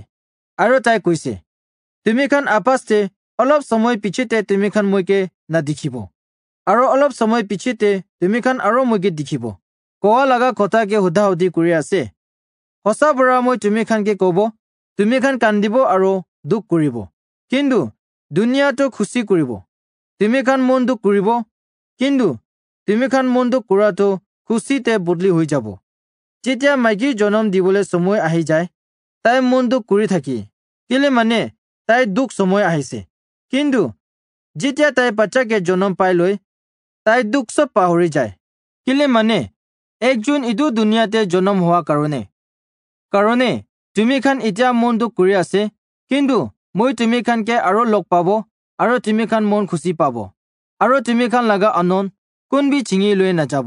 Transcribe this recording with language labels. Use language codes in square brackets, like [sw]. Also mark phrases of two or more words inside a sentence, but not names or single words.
[nag] Aro tai kuise timikhan apaste olop somoy pichite timikhan moi ke na dikhibo. Aro olop somoy pichite timikhan aro moi ke dikhibo. Koa laga kotha ke huda hudi kuri ase. Hosa bra moi timikhan ke kobo. Timikhan kandibo aro duk kuribo. Kintu dunia to khushi kuribo. Timikhan mon duk kuribo. Kintu timikhan mon duk kura to khushi te bodli hoi jabo. Jitia maiki jonom dibole somoy ahi jai. Tai mon duk kuri thaki. Kile mane tai duk somoy ahise. Kintu jitia tai bacha ke jonom pai loi tai duk sob pahori jai. Kile mane ekjun idu dunia te jonom hoa karone. Karone timikhan itia mon duk kuri ase. Kintu moi timikhan ke aro lok pabo aro timikhan mon khushi pabo. Aro timikhan laga anon kunbi chingi loi na jabo.